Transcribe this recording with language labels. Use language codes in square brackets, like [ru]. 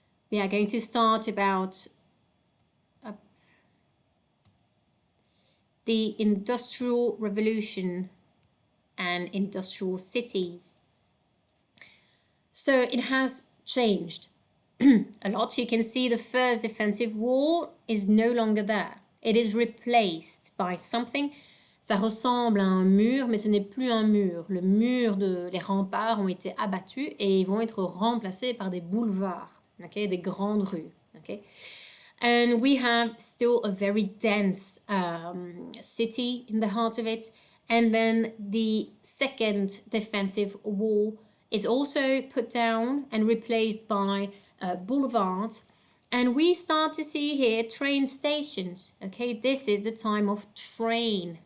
[en] We are going to start about the Industrial Revolution and industrial cities. So, it has changed a lot. You can see the first defensive wall is no longer there. It is replaced by something. [fr] Ça ressemble à un mur, mais ce n'est plus un mur. Les remparts ont été abattus et ils vont être remplacés par des boulevards, okay? Des grandes rues. Okay? [en] And we have still a very dense city in the heart of it. And then the second defensive wall is also put down and replaced by boulevards. And we start to see here train stations. Okay, this is the time of train.